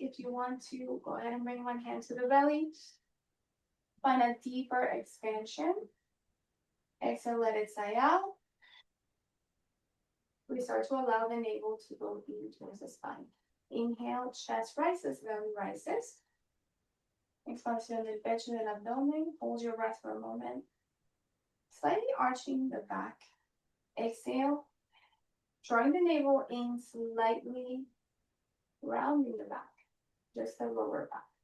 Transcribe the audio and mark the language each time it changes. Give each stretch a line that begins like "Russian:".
English: If you want to, go ahead and bring one hand to the belly. Find a deeper expansion. Exhale, let it sigh out. We start to allow the navel to go in towards the spine. Inhale, chest rises, belly rises.
Spanish: Expansión del pecho, del abdomen.
English: Hold your breath for a moment. Slightly arching the back. Exhale. Drawing the navel in, slightly rounding the back, just the lower back.